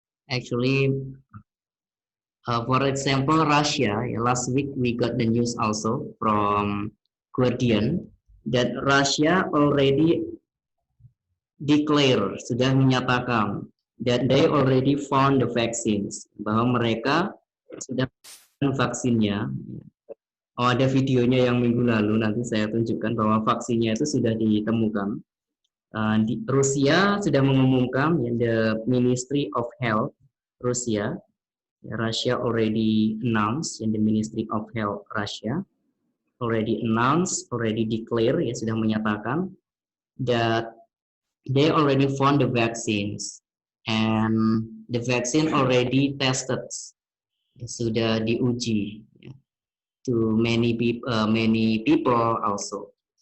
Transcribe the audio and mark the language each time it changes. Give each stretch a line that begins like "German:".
English: actually, for example, Russia, last week we got the news also from Guardian that Russia already declare,
Indonesian: sudah menyatakan
English: that they already found the vaccines,
Indonesian: bahwa mereka sudah vaksinnya. Oh, ada videonya yang minggu lalu, nanti saya tunjukkan bahwa vaksinnya itu sudah ditemukan. Di Rusia sudah mengumumkan,
English: the Ministry of Health Rusia, Russia already announced, the Ministry of Health Russia already announced, already declare,
Indonesian: ya sudah menyatakan
English: that they already found the vaccines and the vaccine already tested, ya,
Indonesian: sudah diuji,
English: ya, to many people also.